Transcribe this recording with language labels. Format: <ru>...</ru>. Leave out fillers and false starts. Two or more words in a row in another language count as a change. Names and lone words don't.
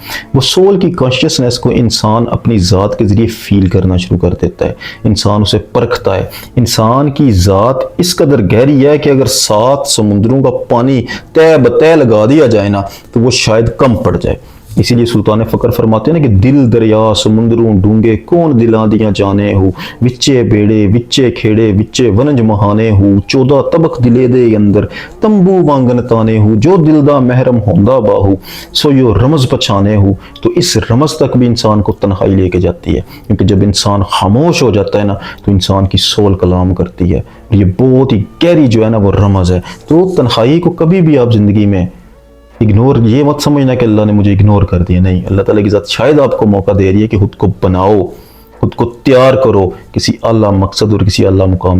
<ur>وہ سول کی کانشیسنس کو انسان اپنی ذات کے ذریعے فیل کرنا شروع کر دیتا ہے، انسان اسے پرکھتا ہے۔ انسان کی ذات اس قدر گہری ہے کہ اگر 7 سمندروں کا پانی تہ بتہ لگا دیا جائے نا تو وہ شاید کم پڑ جائے۔ اسی لیے سلطان فقر فرماتے ہیں نا کہ</ur> <pa>دل دریا سمندروں ڈونگے کون دلاں دیاں جانے ہو، وچے بیڑے وچے کھیڑے وچے ونج مہانے ہو، 14 طبق دلے دے اندر تمبو وانگن تانے ہو، جو دل دا محرم ہوندا باہو سو یو رمز پچھانے ہو۔</pa> <ur>تو اس رمز تک بھی انسان کو تنہائی لے کے جاتی ہے، کیونکہ جب انسان خاموش ہو جاتا ہے نا تو انسان کی سول کلام کرتی ہے۔ یہ بہت ہی گہری جو ہے نا وہ رمز ہے۔ تو تنہائی کو کبھی بھی آپ زندگی میں اگنور، یہ مت سمجھنا کہ اللہ نے مجھے اگنور کر دیا، نہیں، اللہ تعالیٰ کی ذات شاید آپ کو موقع دے رہی ہے کہ خود کو بناؤ، خود کو تیار کرو کسی اعلیٰ مقصد اور کسی اعلیٰ مقام کے لیے۔</ur>